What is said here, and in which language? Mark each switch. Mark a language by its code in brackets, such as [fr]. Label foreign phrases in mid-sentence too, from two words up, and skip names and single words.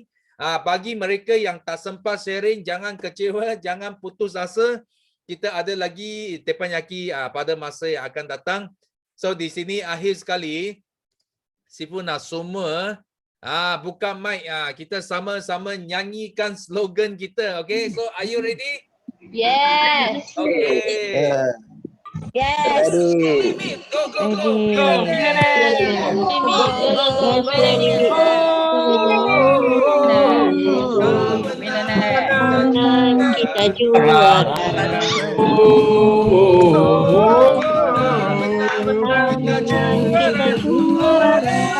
[ms] Bagi mereka yang tak sempat sharing, jangan kecewa, jangan putus asa. Kita ada lagi Teppanyaki pada masa yang akan datang. So di sini akhir sekali Sifu nak semua buka mic, kita sama-sama nyanyikan slogan kita. [en] Okay, so are you ready? Yes. Okay. Yes. Go, go, go, go. [ms] Kita juara. Kita juara.